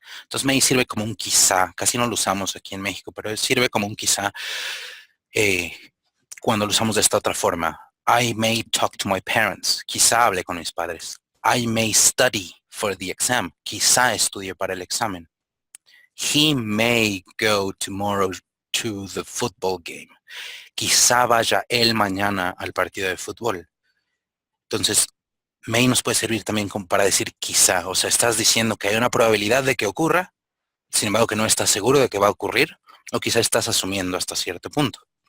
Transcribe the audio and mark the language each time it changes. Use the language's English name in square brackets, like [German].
[Spanish] Entonces may sirve como un quizá. Casi no lo usamos aquí en México, pero sirve como un quizá cuando lo usamos de esta otra forma. [English] I may talk to my parents. [Spanish] Quizá hable con mis padres. [English] I may study for the exam. [Spanish] Quizá estudie para el examen. [English] He may go tomorrow to the football game. [Spanish] Quizá vaya él mañana al partido de fútbol. Entonces, may nos puede servir también como para decir quizá. O sea, estás diciendo que hay una probabilidad de que ocurra, sin embargo que no estás seguro de que va a ocurrir, o quizá estás asumiendo hasta cierto punto.